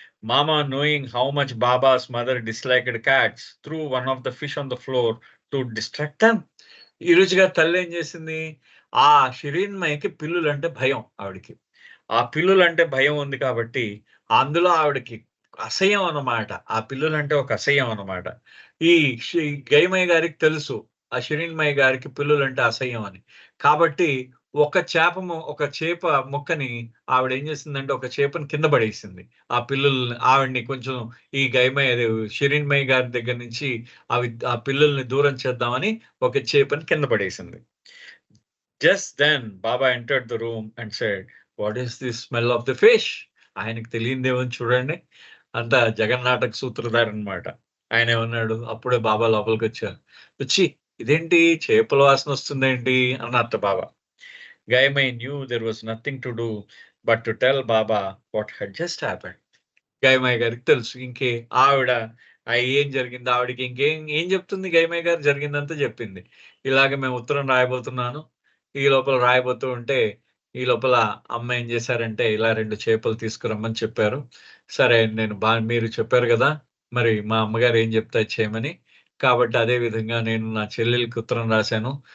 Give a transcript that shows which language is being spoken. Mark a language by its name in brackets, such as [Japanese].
[English] Mama knowing how much Baba's mother disliked cats threw one of the fish on the floor to distract them. [Telugu] ఈ రుచిగా తల్లి ఏం చేసింది, ఆ షిరీన్మయికి పిల్లులంటే భయం ఆవిడికి. ఆ పిల్లులంటే భయం ఉంది కాబట్టి అందులో ఆవిడకి అసహ్యం అన్నమాట. ఆ పిల్లులంటే ఒక అసహ్యం అన్నమాట. ఈ గైమయ్య గారికి తెలుసు ఆ షిరీన్మయ్య గారికి పిల్లులంటే అసహ్యం అని. కాబట్టి ఒక చేప ముక్కని ఆవిడ ఏం చేసిందంటే ఒక చేపని కింద పడేసింది. ఆ పిల్లుల్ని ఆవిడ్ని కొంచెం ఈ షిరీన్మయ్య గారి దగ్గర నుంచి ఆ పిల్లుల్ని దూరం చేద్దామని ఒక చేపని కింద పడేసింది. [English] Just then Baba entered the room and said, "What is the smell of the fish?" [Telugu] ఆయనకు తెలియదేమని చూడండి, అంత జగన్నాటక సూత్రధారి అనమాట. ఆయన ఏమన్నాడు, అప్పుడే బాబా లోపలికి వచ్చి ఇదేంటి చేపల వాసన వస్తుందేంటి అన్నట్టు బాబా. [English] Gaimai knew there was nothing to do but to tell Baba what had just happened. [Telugu] గైమయ్య గారికి తెలుసు, ఆవిడ ఏం జరిగింది, ఆవిడకి ఏం చెప్తుంది, గైమయ్య గారు జరిగిందంతా చెప్పింది. ఇలాగ మేము ఉత్తరం రాయబోతున్నాను, ఈ లోపల రాయబోతూ ఉంటే ఈ లోపల అమ్మ ఏం చేశారంటే ఇలా 2 చేపలు తీసుకురమ్మని చెప్పారు. సరే నేను మీరు చెప్పారు కదా, మరి మా అమ్మగారు ఏం చెప్తా చేయమని, కాబట్టి అదే విధంగా నేను నా చెల్లెలకి ఉత్తరం రాశాను.